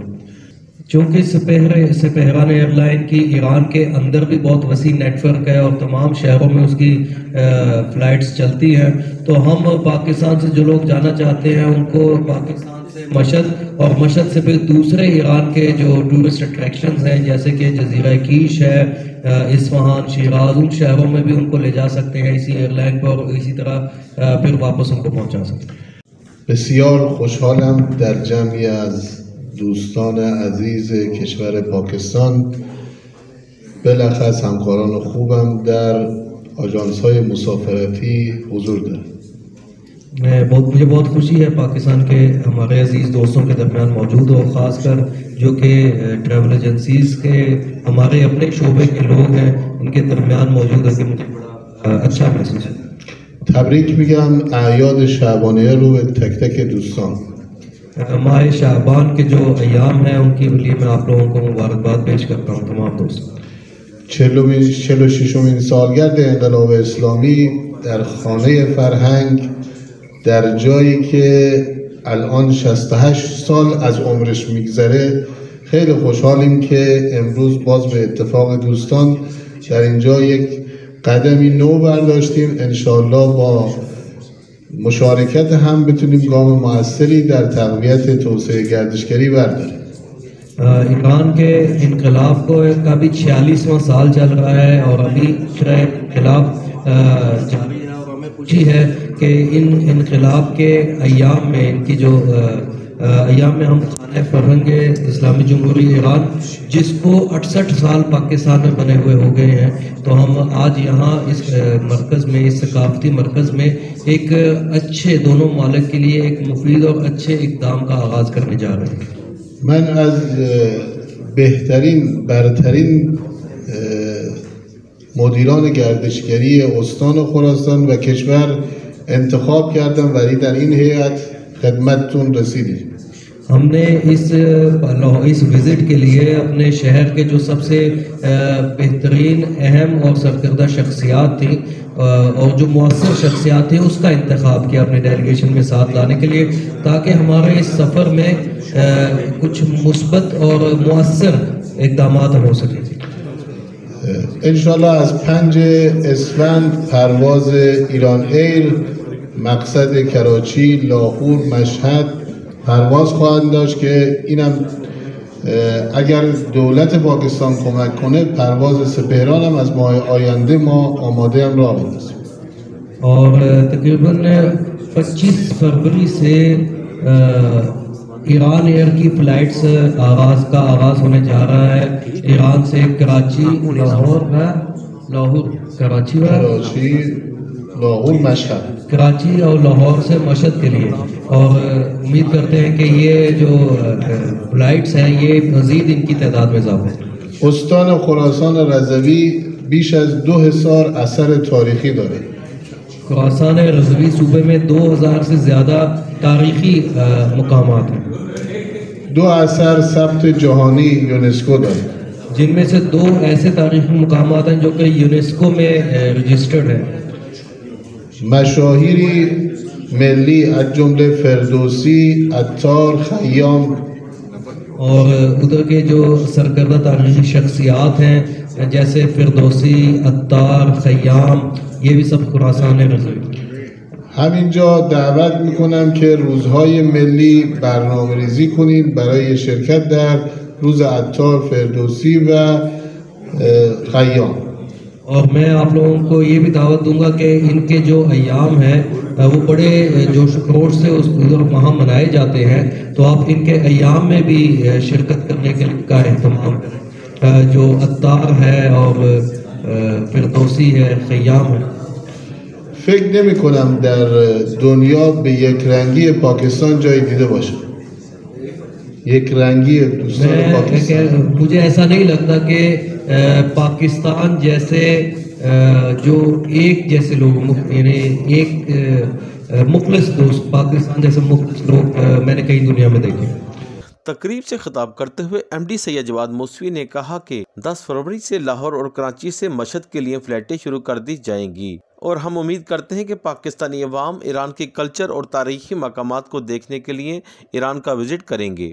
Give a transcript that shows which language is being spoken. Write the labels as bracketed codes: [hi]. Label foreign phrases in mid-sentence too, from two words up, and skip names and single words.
[ur] چونکہ سپہران ایئر لائن کی ایران کے اندر بھی بہت وسیع نیٹ ورک ہے اور تمام شہروں میں اس کی فلائٹس چلتی ہیں, تو ہم پاکستان سے جو لوگ جانا چاہتے ہیں ان کو پاکستان سے مشہد اور مشہد سے پھر دوسرے ایران کے جو [en] tourist attractions [ur] ہیں جیسے کہ جزیرہ کیش ہے, اصفہان, شیراز, ان شہروں میں بھی ان کو لے جا سکتے ہیں اسی ایئر لائن پر اور اسی طرح پھر واپس ان کو پہنچا سکتے ہیں. [fa] بسیار خوشحالم در جمعی از دوستان عزیز کشور پاکستان بلخص همکاران خوبم در آژانس‌های مسافرتی حضور دارم. [ur] مجھے بہت خوشی ہے پاکستان کے ہمارے عزیز دوستوں کے درمیان موجود ہو, خاص کر جو کہ [en] travel agencies [ur] کے ہمارے اپنے شعبے کے لوگ ہیں ان کے درمیان موجود ہے کہ مجھے بڑا اچھا محسوس ہے. [fa] تبریک میگم اعیاد شعبانیه رو به تک تک دوستان. [ur] ماہ شعبان کے جو ایام ہیں ان کے لیے میں آپ لوگوں کو مبارکباد پیش کرتا ہوں تمام دوستوں. [fa] 46مین سالگرد انقلاب اسلامی در خانه فرهنگ در جایی که الان 68 سال از عمرش میگذره خیلی خوشحالیم که امروز باز به اتفاق دوستان در اینجا یک قدمی نو برداشتیم. انشاءالله با مشارکت هم بتونیم گام موثری در تقویت توسعه گردشگری برداریم. [ur] ایران کے انقلاب کا بھی 46واں سال چل رہا ہے اور ابھی انقلاب جاری ہے اور ہمیں خوشی ہے کہ ان انقلاب کے ایام میں ان کی جو ایام میں ہم خانہ فرہنگ اسلامی جمہوریہ ایران جس کو 68 سال پاکستان میں بنے ہوئے ہو گئے ہیں, تو ہم آج یہاں اس مرکز میں اس ثقافتی مرکز میں ایک اچھے دونوں ممالک کے لیے ایک مفید اور اچھے اقدام کا آغاز کرنے جا رہے ہیں. [fa] من از بهترین برترین مدیران گردشگری استان خراسان و کشور انتخاب کردم ولی در این هیئت خدمتتون رسیدیم. [ur] ہم نے اس وزٹ کے لیے اپنے شہر کے جو سب سے بہترین اہم اور سرکردہ شخصیات تھیں اور جو مؤثر شخصیات تھیں اس کا انتخاب کیا اپنے ڈیلیگیشن میں ساتھ لانے کے لیے تاکہ ہمارے اس سفر میں کچھ مثبت اور مؤثر اقدامات ہو سکیں. [fa] انشاءاللہ از 5 اسفند پرواز ایران ایر مقصد کراچی، لاهور، مشهد پرواز خواهند داشت که اینم اگر دولت پاکستان کمک کنه پرواز سپهران هم از ماه آینده ما آماده هم راه بندازیم. [ur] اور تقریباً 25 فروری سے ایران ایئر کی فلائٹس کا آغاز ہونے جا رہا ہے. ایران سے کراچی، لاہور، مشہد، کراچی اور لاہور سے مشہد کے لیے، اور امید کرتے ہیں کہ یہ جو فلائٹس ہیں یہ مزید ان کی تعداد میں اضافہ ہے. [fa] استان خراسان رضوی بیش از 2000 اثر تاریخی داره. [ur] خراسان رضوی صوبے میں 2000 سے زیادہ تاریخی مقامات ہیں. [fa] 2 اثر ثبت جهانی یونسکو داره، [ur] جن میں سے 2 ایسے تاریخی مقامات ہیں جو کہ یونیسکو میں رجسٹرڈ ہیں. [fa] مشاهیری ملی از جمله فردوسی، عطار، خیام، [ur] اور ادھر کے جو سرکردہ تاریخی شخصیات ہیں جیسے فردوسی، عطار، خیام، یہ بھی سب خراسان رضوی. [fa] همینجا دعوت میکنم که روزهای ملی برنامه ریزی کنید برای شرکت در روز عطار، فردوسی و خیام. [ur] اور میں آپ لوگوں کو یہ بھی دعوت دوں گا کہ ان کے جو ایام ہیں وہ بڑے جوش و خروش سے وہاں منائے جاتے ہیں، تو آپ ان کے ایام میں بھی شرکت کرنے کا اہتمام کریں. جو عطار ہے اور فردوسی ہے، خیام ہے. [fa] فکر نمی کنم در دنیا به یک رنگی پاکستان جای دیده باشه. یک رنگی دوستان پاکستان. [ur] مجھے ایسا نہیں لگتا کہ پاکستان جیسے جو ایک جیسے لوگ یعنی ایک مخلص دوست پاکستان جیسے مخلص لوگ میں نے کئی دنیا میں دیکھے. تقریب سے خطاب کرتے ہوئے ایم ڈی سید جواد موسوی نے کہا کہ 10 فروری سے لاہور اور کراچی سے مشہد کے لیے فلائٹیں شروع کر دی جائیں گی اور ہم امید کرتے ہیں کہ پاکستانی عوام ایران کے کلچر اور تاریخی مقامات کو دیکھنے کے لیے ایران کا وزٹ کریں گے.